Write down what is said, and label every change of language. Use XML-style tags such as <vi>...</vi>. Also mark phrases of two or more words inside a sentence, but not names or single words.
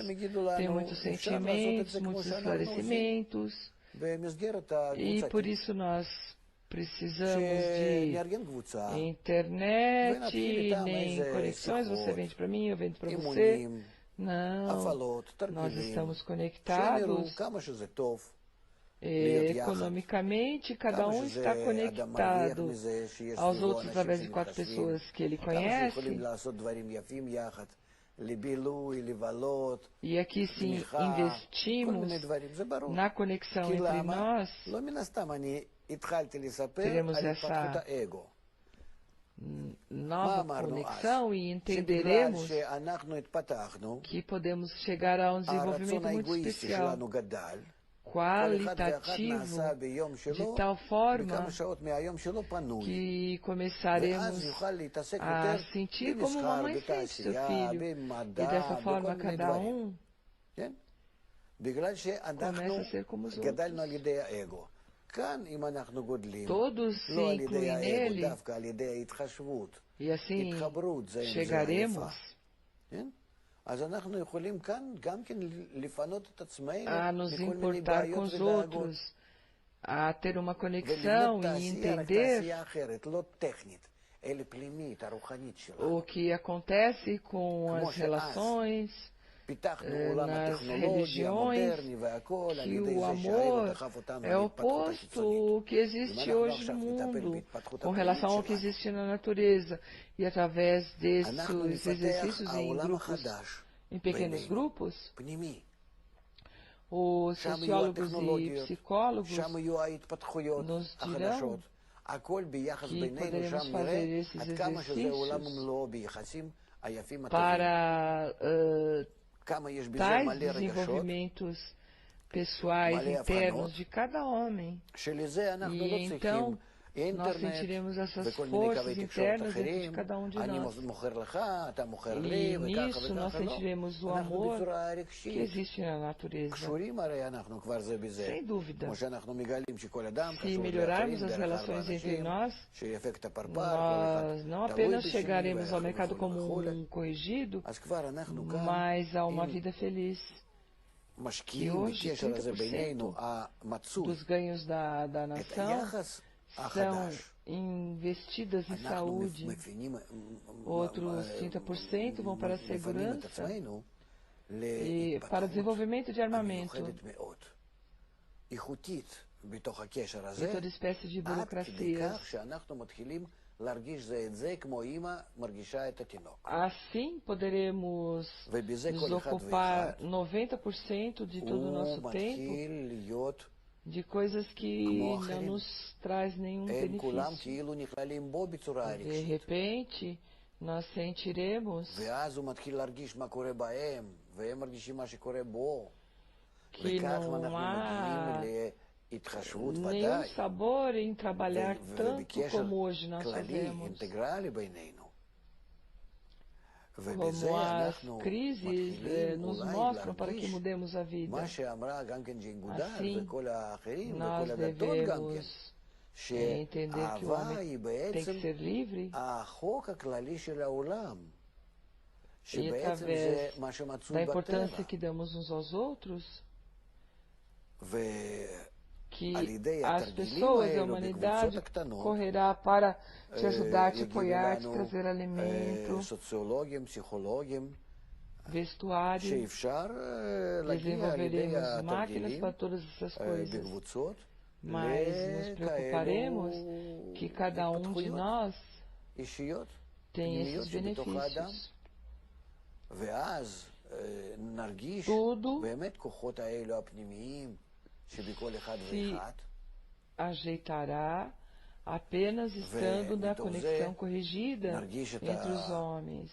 <pt>Tem muitos sentimentos, muitos esclarecimentos, e por isso nós precisamos de internet, nem conexões, você vende para mim, eu vendo para você. Não,</pt> <he>הפעלות,</he> <pt>nós</pt> <he>תרגילים,</he> <pt>estamos</pt> <he>שהם יראו</he> <pt>conectados</pt> <he>כמה שזה טוב להיות יחד,</he> <pt>economicamente, cada</pt> <he>כמה</he> <pt>está</pt> <he>שזה אדם מרוויח</he> <pt>conectado</pt> <he>מזה שיש</he> <pt>aos</pt> <he>סביבו</he> <pt>outros</pt> <he>אנשים</he> <pt>através de 4</pt> <he>שמתחשבים,</he> <pt>pessoas que ele</pt> <he>כמה שיכולים</he> <pt>conhece.</pt> <he>לעשות דברים יפים יחד, לבילוי, לבלות,</he> <pt>E aqui sim</pt> <he>תמיכה, כל</he> <pt>investimos</pt> <he>מיני דברים, זה ברור.</he> <pt>na conexão</pt> <he>כי</he> <pt>entre</pt> <he>למה?</he> <pt>nós,</pt> <he>לא מן הסתם, אני התחלתי לספר</he> <pt>teremos</pt> <he>על התפתחות</he> <pt>essa</pt> <he>האגו.</he> <pt>nova</pt> <he>אמרנו</he> <pt>conexão e</pt> <he>שבגלל</he> <pt>entenderemos</pt> <he>שאנחנו התפתחנו,</he> <pt>que podemos chegar a um</pt> <he>הרצון</he> <pt>desenvolvimento muito</pt> <he>האגואיסטי</he> <pt>especial,</pt> <he>שלנו גדל, כל אחד ואחד</he> <pt>qualitativo,</pt> <he>נעשה ביום</he> <pt>de</pt> <he>שלו,</he> <pt>tal forma</pt> <he>בכמה שעות מהיום שלו פנוי.</he> <pt>que</pt> <he>ואז</he> <pt>começaremos</pt> <he>יוכל להתעסק</he> <pt>a</pt> <he>יותר</he> <pt>sentir como uma</pt> <he>במסחר,</he> <pt>mãe sente seu</pt> <he>בתעשייה,</he> <pt>filho. E</pt> <he>במדע,</he> <pt>dessa</pt> <he>בכל</he> <pt>forma,</pt> <he>מיני</he> <pt>cada</pt> <he>דברים. כן? בגלל</he> <pt>começa</pt> <he>שאנחנו</he> <pt>a ser como os</pt> <he>גדלנו על</he> <pt>outros.</pt> <he>ידי האגו. כאן, אם אנחנו גודלים,</he> <pt>Todos se</pt> <he>לא על ידי</he> <pt>incluem</pt> <he>האגו,</he> <pt>nele,</pt> <he>דווקא על ידי ההתחשבות,</he> <pt>e assim</pt> <he>התחברות זה עם זה</he> <pt>chegaremos</pt> <he>היפה. כן? אז אנחנו יכולים כאן גם כן לפנות את עצמנו</he> <pt>a nos</pt> <he>מכל מיני</he> <pt>importar com</pt> <he>בעיות</he> <pt>os</pt> <he>ודאגות.</he> <pt>outros, a ter uma conexão</pt> <he>ולבנות</he> <pt>e</pt> <he>תעשייה, רק</he> <pt>entender</pt> <he>תעשייה אחרת, לא טכנית, אלא פנימית, הרוחנית שלנו.</he> <pt>o que acontece com</pt> <he>כמו</he> <pt>as</pt> <he>שאז</he> <pt>relações,</pt> <he>פיתחנו עולם</he> <pt>nas</pt> <he>הטכנולוגי</he> <pt>religiões,</pt> <he>המודרני והכל, על</he> <pt>que</pt> <he>ידי</he> <pt>o</pt> <he>זה שהאגו</he> <pt>amor</pt> <he>דחף אותנו</he> <pt>é</pt> <he>להתפתחות החיצונית.</he> <pt>oposto ao que existe hoje no mundo, com relação ao que existe na natureza. E através</pt> <he>אנחנו</he> <pt>desses</pt> <he>נפתח</he> <pt>exercícios em</pt> <he>העולם</he> <pt>grupos,</pt> <he>החדש</he> <pt>em pequenos</pt> <he>בינינו,</he> <pt>grupos,</pt> <he>פנימי.</he> <pt>os</pt> <he>שם יהיו</he> <pt>sociólogos e</pt> <he>הטכנולוגיות,</he> <pt>psicólogos</pt> <he>שם יהיו ההתפתחויות</he> <pt>nos dirão</pt> <he>החדשות. הכל ביחס</he> <pt>que</pt> <he>בינינו,</he> <pt>poderemos</pt> <he>שם</he> <pt>fazer</pt> <he>נראה</he> <pt>esses</pt> <he>עד כמה שזה עולם</he> <pt>exercícios</pt> <he>ומלואו ביחסים היפים הטובים.</he> <pt>para</pt> <he>כמה יש בזה</he> <pt>tais</pt> <he>מלא רגשות,</he> <pt>desenvolvimentos pessoais</pt> <he>מלא</he> <pt>internos</pt> <he>הבחנות,</he> <pt>de cada homem.</pt> <he>שלזה אנחנו</he> <pt>E</pt> <he>לא צריכים</he> <pt>então nós</pt> <he>אינטרנט</he> <pt>sentiremos essas</pt> <he>וכל מיני</he> <pt>forças</pt> <he>קווי תקשורת</he> <pt>internas dentro de</pt> <he>אחרים,</he> <pt>cada um de</pt> <he>אני</he> <pt>nós.</pt> <he>מוכר לך, אתה מוכר לי,</he> <pt>E</pt> <he>וככה</he> <pt>nisso nós</pt> <he>וככה, לא.</he> <pt>sentiremos o</pt> <he>אנחנו</he> <pt>amor</pt> <he>בצורה</he> <pt>que</pt> <he>רגשית.</he> <pt>existe na natureza.</pt> <he>קשורים הרי אנחנו כבר זה בזה.</he> <pt>Sem dúvida.</pt> <he>כמו שאנחנו מגלים שכל אדם</he> <pt>Se</pt> <he>קשור</he> <pt>melhorarmos</pt> <he>לאחרים</he> <pt>as</pt> <he>דרך ארבע</he> <pt>relações entre</pt> <he>אנשים,</he> <pt>nós,</pt> <he>שאפקט הפרפר, כל</he> <pt>nós</pt> <he>אחד</he> <pt>não</pt> <he>תלוי</he> <pt>apenas</pt> <he>בשני</he> <pt>chegaremos ao</pt> <he>וכו'</he> <pt>mercado como</pt> <he>וכו'.</he> <pt>corrigido,</pt> <he>אז כבר אנחנו כאן,</he> <pt>mas a uma</pt> <he>אם</he> <pt>vida feliz.</pt> <he>משקיעים</he> <pt>E hoje,</pt> <he>בקשר הזה</he> <pt>30%</pt> <he>בינינו, המצוי,</he> <pt>Dos ganhos da</pt> <he>את</he> <pt>nação</pt> <he>היחס</he> <pt>são</pt> <he>החדש.</he> <pt>investidas em</pt> <he>אנחנו</he> <pt>saúde,</pt> <he>מבינים,</he> <pt>outros 30% vão para a</pt> <he>מפנים את</he> <pt>segurança</pt> <he>עצמנו</he> <pt>e para o</pt> <he>להתפתחות</he> <pt>desenvolvimento de armamento</pt> <he>המיוחדת מאוד, איכותית בתוך הקשר</he> <pt>e</pt> <he>הזה,</he> <pt>toda espécie de</pt> <he>עד כדי</he> <pt>burocracias.</pt> <he>כך שאנחנו מתחילים להרגיש זה את זה כמו אימא מרגישה את התינוק.</he> <pt>Assim poderemos</pt> <he>ובזה</he> <pt>nos</pt> <he>כל אחד</he> <pt>ocupar</pt> <he>ואחד</he> <pt>90% de todo o</pt> <he>הוא</he> <pt>nosso tempo</pt> <he>מתחיל להיות,</he> <pt>de coisas que</pt> <he>כמו</he> <pt>não</pt> <he>אחרים.</he> <pt>nos traz nenhum</pt> <he>הם כולם</he> <pt>benefício.</pt> <he>כאילו נכללים בו בצורה</he> <pt>De</pt> <he>רגשית.</he> <pt>repente, nós sentiremos</pt> <he>ואז הוא מתחיל להרגיש מה קורה בהם, והם מרגישים מה שקורה בו.</he> <pt>que</pt> <he>וכך</he> <pt>não</pt> <he>אנחנו</he> <pt>há</pt> <he>מגיעים להתחשבות</he> <pt>nenhum</pt> <he>ודאי,</he> <pt>sabor em trabalhar tanto</pt> <he>ובקשר</he> <pt>como hoje nós</pt> <he>כללי,</he> <pt>fazemos.</pt> <he>אינטגרלי בינינו.</he> <pt>Como</pt> <he>ובזה</he> <pt>as</pt> <he>אנחנו</he> <pt>crises</pt> <he>מתחילים</he> <pt>nos</pt> <he>אולי</he> <pt>mostram para que</pt> <he>להרגיש</he> <pt>mudemos a vida.</pt> <he>מה שאמרה גם כן ג'ין גודל</he> <pt>Assim,</pt> <he>וכל האחרים</he> <pt>nós</pt> <he>וכל הדתות גם כן,</he> <pt>devemos entender que o</pt> <he>שהאהבה</he> <pt>homem</pt> <he>היא</he> <pt>tem</pt> <he>בעצם</he> <pt>que ser livre</pt> <he>החוק הכללי של העולם,</he> <pt>e</pt> <he>שבעצם זה</he> <pt>através</pt> <he>מה</he> <pt>da</pt> <he>שמצוי</he> <pt>importância</pt> <he>בטבע.</he> <pt>que damos uns aos outros, que</pt> <he>על ידי</he> <pt>as</pt> <he>התרגילים</he> <pt>pessoas, a</pt> <he>האלו בקבוצות</he> <pt>humanidade</pt> <he>הקטנות,</he> <pt>correrá para te ajudar, te</pt> <he>יגידו</he> <pt>apoiar, te</pt> <he>לנו</he> <pt>trazer alimento,</pt> <he>סוציולוגים, פסיכולוגים,</he> <pt>vestuário.</pt> <he>שאפשר להגיע על ידי</he> <pt>Desenvolveremos máquinas</pt> <he>התרגילים</he> <pt>para todas essas coisas,</pt> <he>בקבוצות</he> <pt>mas nos preocuparemos que cada um de nós</pt> <he>אישיות</he> <pt>tem</pt> <he>פנימיות</he> <pt>esses</pt> <he>שבתוך האדם,</he> <pt>benefícios.</pt> <he>ואז נרגיש</he> <pt>Tudo</pt> <he>באמת כוחות האלו הפנימיים שבכל אחד</he> <pt>se</pt> <he>ואחד,</he> <pt>ajeitará apenas estando na</pt> <he>ומתוך זה</he> <pt>conexão corrigida</pt> <he>נרגיש את</he> <pt>entre os homens.</pt>